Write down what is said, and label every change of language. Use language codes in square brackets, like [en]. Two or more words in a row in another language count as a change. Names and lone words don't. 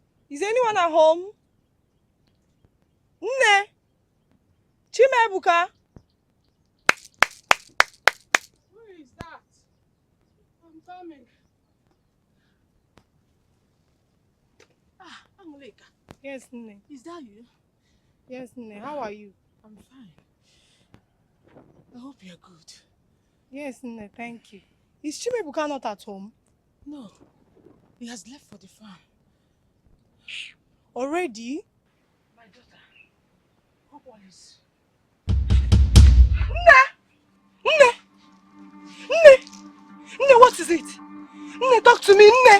[en] Is anyone at home? Nne! Chimebuka! Who is that? I'm coming. Ah, Anguleka. Yes, Nne. Is that you? Yes, Nne. How are you? I'm fine. I hope you're good. Yes, Nne. Thank you. Is Chimebuka not at home? No, he has left for the farm. Already? My daughter, hope all is... Nne! Nne! Nne! Nne, what is it? Nne, talk to me, Nne!